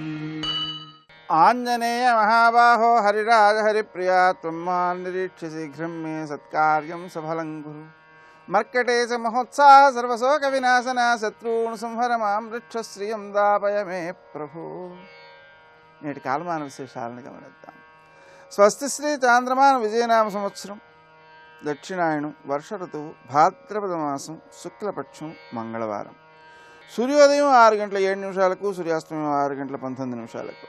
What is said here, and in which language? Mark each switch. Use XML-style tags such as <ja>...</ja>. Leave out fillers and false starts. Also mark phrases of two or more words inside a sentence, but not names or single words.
<sa>आञ्जनेय महाबाहो हरिराज हरिप्रिया त्वं मां निरीक्ष्य शीघ्रं मे सत्कार्यं सफलं कुरु। मर्कटेश महोत्साह सर्वशोकविनाशना शत्रून् संहर मां वृक्षश्रियं दापय मे प्रभु।</sa> <te>నేటి కాలమాన విశేషాలను గమనిద్దాం. స్వస్తి శ్రీ చాంద్రమాన విజయనామ సంవత్సరం, దక్షిణాయనం, వర్ష ఋతువు, భాద్రపద మాసం, శుక్లపక్షం, మంగళవారం. సూర్యోదయం 6:07 సూర్యాస్తమయం 6:19.</te>